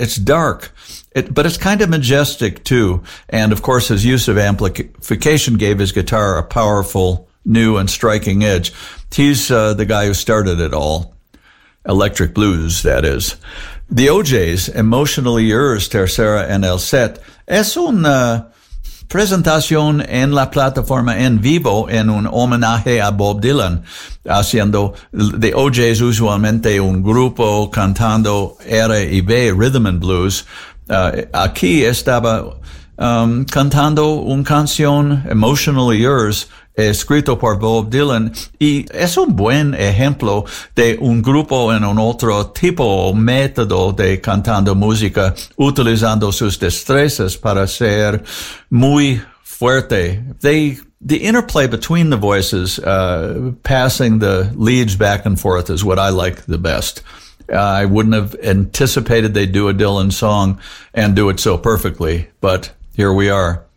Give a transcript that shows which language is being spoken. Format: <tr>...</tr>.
<en>It's dark, but it's kind of majestic, too. And, of course, his use of amplification gave his guitar a powerful, new, and striking edge. He's the guy who started it all. Electric blues, that is.</en> <es>The OJs, Emotionally Yours, Tercera en el Set, es una presentación en la plataforma en vivo en un homenaje a Bob Dylan, haciendo The OJs usualmente un grupo cantando R y B, Rhythm and Blues. Aquí estaba cantando una canción, Emotionally Yours, escrito por Bob Dylan, y es un buen ejemplo de un grupo en un otro tipo o método de cantando música, utilizando sus destrezas para ser muy fuerte.</es> <en>The interplay between the voices, passing the leads back and forth, is what I like the best. I wouldn't have anticipated they'd do a Dylan song and do it so perfectly, but here we are.</en>